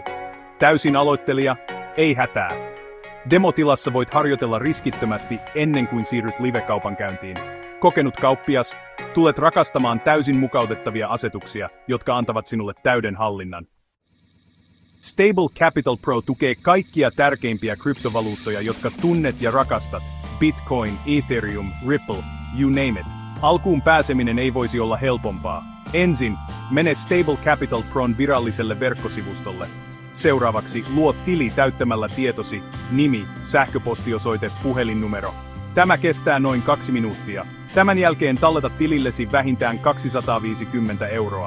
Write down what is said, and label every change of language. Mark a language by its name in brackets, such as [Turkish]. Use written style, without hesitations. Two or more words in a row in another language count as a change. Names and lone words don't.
[Finnish] Täysin aloittelija, ei hätää. Demotilassa voit harjoitella riskittömästi ennen kuin siirryt live-kaupankäyntiin. Kokenut kauppias, tulet rakastamaan täysin mukautettavia asetuksia, jotka antavat sinulle täyden hallinnan. Stable Capital Pro tukee kaikkia tärkeimpiä kryptovaluuttoja, jotka tunnet ja rakastat. [English] Bitcoin, Ethereum, Ripple, you name it. [Finnish] Alkuun pääseminen ei voisi olla helpompaa. Ensin, mene Stable Capital Pron viralliselle verkkosivustolle. Seuraavaksi, luo tili täyttämällä tietosi, nimi, sähköpostiosoite, puhelinnumero. Tämä kestää noin 2 minuuttia. Tämän jälkeen talleta tilillesi vähintään 250 €.